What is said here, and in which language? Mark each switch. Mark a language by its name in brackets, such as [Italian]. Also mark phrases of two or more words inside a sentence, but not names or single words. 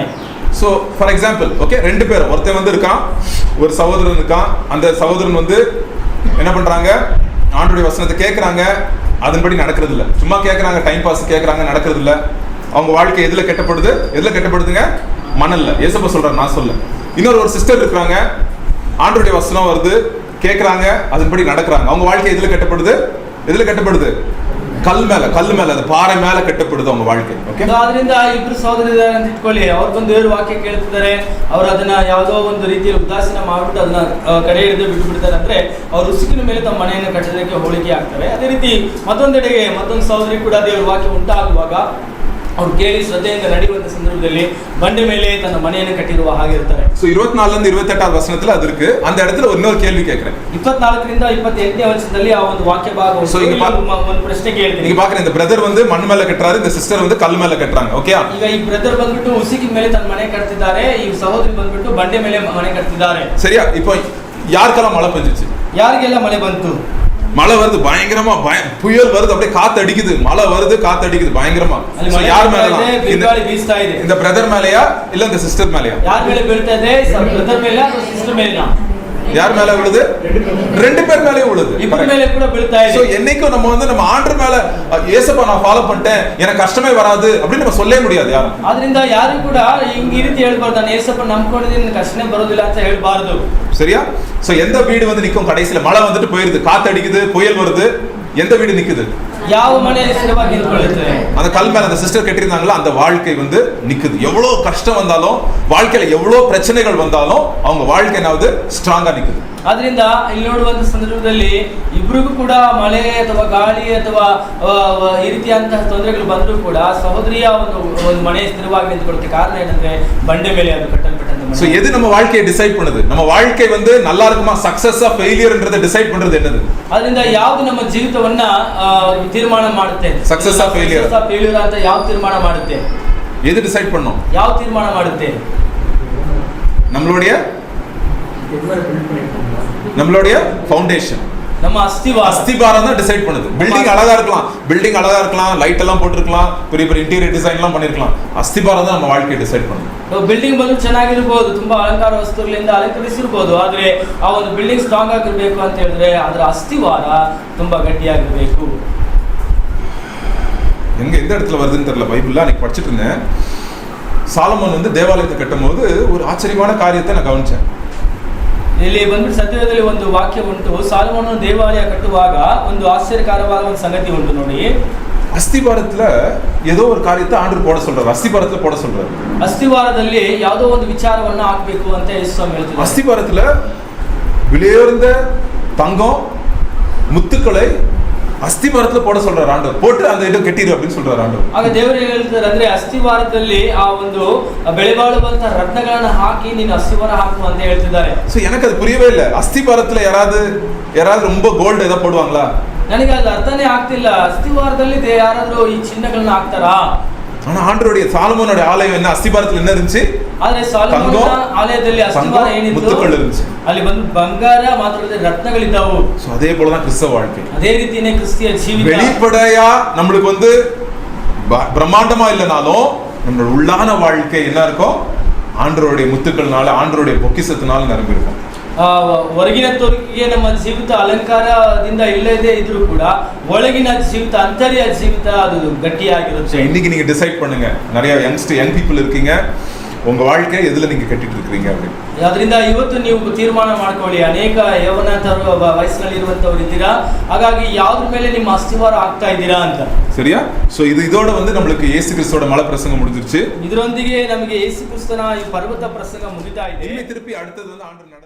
[English] so for example, [Tamil] ஓகே, ரெண்டு பேரும், ஒருத்தன் வந்து இருக்கான், ஒரு சகோதரன் இருக்கான். அந்த சகோதரன் வந்து என்ன பண்றாங்க, ஆண்டவருடைய வசனத்தை கேட்கறாங்க, அதன்படி நடக்கிறது இல்லை, சும்மா கேட்கறாங்க, [English] time pass [Tamil] கேட்கறாங்க, நடக்கிறது இல்லை. அவங்க வாழ்க்கை எதுல கெட்டப்படுதுங்க, மணல்ல. ஏசப்பா சொல்றாரு, நான் சொல்ல. இன்னொரு சிஸ்டர் இருக்காங்க, ஆண்டவருடைய வசனம் வருது, கேட்கறாங்க, அதன்படி நடக்கிறாங்க. அவங்க வாழ்க்கை எதுல கெட்டப்படுது, கல் மேல அது பாறை மேல கட்டப்படுது அவங்க வாழ்க்கை. [Kannada] ಓಕೆ, ಅದರಿಂದ ಇಬ್ರು ಸಹೋದರರಿದ್ದಾರೆ ಅಂತ ಇಟ್ಕೊಳ್ಳಿ, ಅವ್ರು ಬಂದು ದೇವರ ವಾಕ್ಯ ಕೇಳ್ತಿದ್ದಾರೆ, ಅವ್ರು ಅದನ್ನ ಯಾವುದೋ ಒಂದು ರೀತಿಯಲ್ಲಿ ಉದಾಸೀನ ಮಾಡ್ಬಿಟ್ಟು ಅದನ್ನ ಕಡೆ ಹಿಡಿದು ಬಿಟ್ಬಿಡ್ತಾರೆ. ಅಂದ್ರೆ ಅವ್ರು ಉಸುಕಿನ ಮೇಲೆ ತಮ್ಮ ಮನೆಯನ್ನು ಕಟ್ಟೋದಕ್ಕೆ ಹೋಲಿಕೆ ಆಗ್ತವೆ. ಅದೇ ರೀತಿ ಮತ್ತೊಂದೆಡೆಗೆ ಮತ್ತೊಂದು ಸಹೋದರಿ ಕೂಡ ದೇವರ ವಾಕ್ಯ ಉಂಟಾಗುವಾಗ ಅವ್ರು ಕೇಳಿ ಶ್ರದ್ಧೆಯಿಂದ ನಡೆಯುವಂತ ಸಂದರ್ಭದಲ್ಲಿ ಬಂಡೆ ಮೇಲೆ ತನ್ನ ಮನೆಯನ್ನು ಕಟ್ಟಿರುವ ಹಾಗೆ ಇರ್ತಾರೆ. [Tamil] சோ 24 ல 28 வசனத்துல அது இருக்கு. அந்த இடத்துல இன்னொரு கேள்வி கேக்குறேன். [Kannada] 24 ರಿಂದ 28ನೇ ವಚನದಲ್ಲಿ ಆ ಒಂದು ವಾಕ್ಯ ಭಾಗ ಒಂದು ಪ್ರಶ್ನೆ ಕೇಳ್ತೀನಿ. [Tamil] நீங்க பாக்குற இந்த பிரதர் வந்து மண் மேல கட்டறாரு, இந்த சிஸ்டர் வந்து கல் மேல கட்டறாங்க. ஓகே, [Kannada] ಈಗ ಈ ಬ್ರದರ್ ಬಂದ್ಬಿಟ್ಟು ಉಸುಕಿನ ಮೇಲೆ ತನ್ನ ಮನೆ ಕಟ್ತಿದ್ದಾರೆ, ಈ ಸಹೋದರಿ ಬಂದ್ಬಿಟ್ಟು ಬಂಡೆ ಮೇಲೆ ಮನೆ ಕಟ್ತಿದ್ದಾರೆ. [Tamil] சரியா? இப்போ யாருக்கெல்லாம் மழை பெஞ்சிச்சு, [Kannada] ಯಾರಿಗೆಲ್ಲ ಮಳೆ ಬಂತು, [Tamil] மழை வருது பயங்கரமா, புயல் வருது, அப்படியே காத்து அடிக்குது, மழை வருது, காத்து அடிக்குது பயங்கரமா. யார் மேல, இந்த பிரதர் மேலயா இல்ல இந்த சிஸ்டர் மேலயா? யார் மேல [Kannada] ಬೀಳ್ತಾ ಇದೆ, ಬ್ರದರ್ மேல ಅಥವಾ ಸಿಸ್ಟರ್ மேலயா? [Tamil] யார் மேல விழுது, ரெண்டு பேர் மேலயே விழுது, இவங்க மேல கூட [Kannada] ಬೀಳ್ತಾ ಇದೆ. [Tamil] சோ என்னைக்கும் நம்ம வந்து நம்ம ஆண்டவர் மேல இயேசுவை நான் ஃபாலோ பண்ணிட்டேன், எனக்கு கஷ்டமே வராது அப்படி நம்ம சொல்லவே முடியாது யாரும். [Kannada] ಅದರಿಂದ ಯಾರು ಕೂಡ ಈ ರೀತಿ ಹೇಳಬಾರದು, ನಾನು இயேசுவை ನಂಬಿಕೊಂಡಿದ್ದೀನಿ, ನನಗೆ ಕಷ್ಟನೇ ಬರೋದಿಲ್ಲ ಅಂತ ಹೇಳಬಾರದು. [Tamil] சரியா? சோ எந்த வீடு வந்து நிக்கும், கடைசில மழை வந்துட்டு போயிருது, காத்து அடிக்குது, புயல் வருது, எந்த வீடு நிக்குது, [Kannada] ಯಾವ ಮನೆ ಸ್ಥಿರವಾಗಿ ನಿಂತ್ಕೊಳ್ಳುತ್ತೆ, [Tamil] அந்த கல் மேல அந்த சிஸ்டர் கட்டிருந்தாங்களா அந்த வாழ்க்கை வந்து நிக்குது. எவ்வளவு கஷ்டம் வந்தாலும், வாழ்க்கையில எவ்வளவு பிரச்சனைகள் வந்தாலும் அவங்க வாழ்க்கை என்னாவது ಸ್ಟ್ರಾಂಗಾ நிக்குது. [Kannada] ಅದರಿಂದ ಇಲ್ಲಿ ನೋಡುವಂತ ಸಂದರ್ಭದಲ್ಲಿ ಇಬ್ಬರಿಗೂ ಕೂಡ ಮಳೆ ಅಥವಾ ಗಾಳಿ ಅಥವಾ ಈ ರೀತಿಯಂತಹ ತೊಂದರೆಗಳು ಬಂದರೂ ಕೂಡ ಸಹೋದರಿಯ ಒಂದು ಮನೆ ಸ್ಥಿರವಾಗಿ ನಿಂತುಕೊಳ್ಳುತ್ತೆ. ಕಾರಣ ಏನಂದ್ರೆ ಬಂಡೆ ಮೇಲೆ ಅದು ಕಟ್ಟಲ್ಪಟ್ಟಂತ ಮನೆ. [Tamil] சோ எது நம்ம வாழ்க்கையை டிசைட் பண்ணுது, நம்ம வாழ்க்கை வந்து நல்லா இருக்குமா, சக்சஸா ஃபெயிலியர்ன்றதை டிசைட் பண்றது என்னது? [Kannada] ಅದರಿಂದ ಯಾವುದು ನಮ್ಮ ಜೀವಿತವನ್ನ ತೀರ್ಮಾನ ಮಾಡುತ್ತೆ, ಸಕ್ಸಸ್ ಆ ಫೇಲ್ಯೂರ್ ಅಂತ ಯಾವ ತೀರ್ಮಾನ ಮಾಡುತ್ತೆ, [Tamil] எது டிசைட் பண்ணும், [Kannada] ಯಾವ ತೀರ್ಮಾನ ಮಾಡುತ್ತೆ? [Tamil] நம்மளுடைய ஃபவுண்டேஷன், நம்ம அஸ்திபாரம் தான் டிசைட் பண்ணுது. பில்டிங் அழகா இருக்கலாம், லைட் எல்லாம் போட்டுருக்கலாம், பெரிய [English] interior design [Tamil] எல்லாம் பண்ணிருக்கலாம், அஸ்திபாரம் தான் நம்ம வாழ்க்கையை டிசைட் பண்ணுது. [Kannada] ಬಿಲ್ಡಿಂಗ್ ಬಂದು ಚೆನ್ನಾಗಿರ್ಬೋದು, ತುಂಬಾ ಅಲಂಕಾರ ವಸ್ತುಗಳಿಂದ ಅಲಂಕರಿಸಿರ್ಬೋದು, ಆದ್ರೆ ಆ ಒಂದು ಬಿಲ್ಡಿಂಗ್ ಸ್ಟ್ರಾಂಗ್ ಆಗಿರ್ಬೇಕು ಅಂತ ಹೇಳಿದ್ರೆ ಅದರ ಅಸ್ತಿವಾರ ತುಂಬಾ ಗಟ್ಟಿಯಾಗಿರ್ಬೇಕು. [Tamil] எங்க எந்த இடத்துல வருதுன்னு தெரியல, பைபிள்ல அன்னைக்கு படிச்சுட்டு இருந்தேன். சாலமோன் வந்து தேவாலயத்தை கட்டும் போது ஒரு ஆச்சரியமான காரியத்தை நான் கவனிச்சேன். [Kannada] ಇಲ್ಲಿ ಬಂದ್ಬಿಟ್ಟು ಸತ್ಯವೇದದಲ್ಲಿ ಒಂದು ವಾಕ್ಯ ಉಂಟು, ಸಾಲಮೋನನು ದೇವಾಲಯ ಕಟ್ಟುವಾಗ ಒಂದು ಆಶ್ಚರ್ಯಕರವಾದ ಒಂದು ಸಂಗತಿ ಉಂಟು ನೋಡಿ. [Tamil] அஸ்திபாரத்துல ஏதோ ஒரு காரியத்தை ஆண்டவர் போட சொல்றாரு, அஸ்திபாரத்துல போட சொல்றாரு. [Kannada] ಅಸ್ತಿವಾರದಲ್ಲಿ ಯಾವುದೋ ಒಂದು ವಿಚಾರವನ್ನ ಹಾಕಬೇಕು ಅಂತ ಯೇಸು ಹೇಳ್ತಿದ್ದಾರೆ. [Tamil] அஸ்திபாரத்துல விலையுயர்ந்த தங்கம் முத்துக்களை அஸ்திபாரத்துல போட சொல்றாரு ஆண்டவர், போட்டு அந்த இடம் கட்டிரு அப்படின்னு சொல்றாரு ஆண்டவர். [Kannada] ಆಗ ದೇವರು ಹೇಳ್ತಾರೆ ಅಂದ್ರೆ ಅಸ್ತಿವಾರದಲ್ಲಿ ಆ ಒಂದು ಬೆಳೆಬಾಳುವಂತ ರತ್ನಗಳನ್ನ ಹಾಕಿ ನೀನು ಅಸ್ತಿವಾರ ಹಾಕು ಅಂತ ಹೇಳ್ತಿದ್ದಾರೆ. [Tamil] சோ எனக்கு அது புரியவே இல்லை. அஸ்திபாரத்துல யாராவது ரொம்ப கோல்டு ஏதாவது போடுவாங்களா? [Kannada] ನನಗೆ ಅದು ಅರ್ಥನೇ ಆಗ್ತಿಲ್ಲ. ಅಸ್ತಿವಾರದಲ್ಲಿ ಯಾರಾದ್ರೂ ಈ ಚಿನ್ನಗಳನ್ನ ಹಾಕ್ತಾರಾ? [Tamil] ஆனா ஆண்டவருடைய சாலமோனுடைய ஆலயம் என்ன, அஸ்திபாரத்துல என்ன இருந்துச்சு? [Kannada] ಆದ್ರೆ ಸಾಲಮೋನನ ಆಲಯದಲ್ಲಿ ಅಸ್ತಿವಾರ ಏನಿತ್ತು, ಮುತ್ತುಗಳು இருந்துச்சு. ಅಲ್ಲಿ ಬಂದು ಬಂಗಾರ ಮಾತ್ರವಲ್ಲದೆ ರತ್ನಗಳಿದ್ದವು. [Tamil] சோ அதே போல தான் கிறிஸ்தவ வாழ்க்கை. [Kannada] ಅದೇ ರೀತಿನೇ ಕ್ರಿಸ್ತಿಯ ಜೀವಿತ. [Tamil] வெளிப்படையா நம்மளுக்கு வந்து பிரம்மாண்டமா இல்லனாலும் நம்மளோட உள்ளான வாழ்க்கை என்ன இருக்கும், ஆண்டவருடைய முத்துக்கள்னால, ஆண்டவருடைய பொக்கிஷத்தினால நிரம்பி இருக்கும். [Kannada] ಹೊರಗಿನ ತೋರಿಕೆಗೆ ನಮ್ಮ ಜೀವಿತ ಅಲಂಕಾರದಿಂದ ಇಲ್ಲದೇ ಇದ್ರೂ ಕೂಡ ಒಳಗಿನ ಜೀವಿತ, ಅಂತರ್ಯ ಜೀವಿತ ಅದು ಗಟ್ಟಿಯಾಗಿರುತ್ತೆ. [Tamil] இன்னைக்கு நீங்க டிசைட் பண்ணுங்க. நிறைய [English] young people [Tamil] இருக்கீங்க, உங்க வாழ்க்கை எதுல நீங்க கட்டிட்டு இருக்கீங்க அப்படி. [Kannada] ಅದರಿಂದ ಇವತ್ತು ನೀವು ತೀರ್ಮಾನ ಮಾಡ್ಕೊಳ್ಳಿ. ಅನೇಕ ಯೌವನ ವಯಸ್ಸಿನಲ್ಲಿ ಇರುವಂತವ್ರು ಇದ್ದೀರಾ, ಹಾಗಾಗಿ ಯಾವ್ದ್ರ ಮೇಲೆ ನಿಮ್ಮ ಅಸ್ತಿವಾರ ಆಗ್ತಾ ಇದ್ದೀರಾ ಅಂತ. [Tamil] சரியா? சோ இதோட வந்து நமக்கு இயேசு கிறிஸ்துவோட மலை பிரசங்கம் முடிஞ்சிருச்சு. [Kannada] ಇದರೊಂದಿಗೆ ನಮಗೆ ಯೇಸು ಕ್ರಿಸ್ತನ ಈ ಪರ್ವತ ಪ್ರಸಂಗ ಮುಗಿತಾ ಇದೆ. [Tamil] திருப்பி அடுத்தது வந்து ஆண்டவர்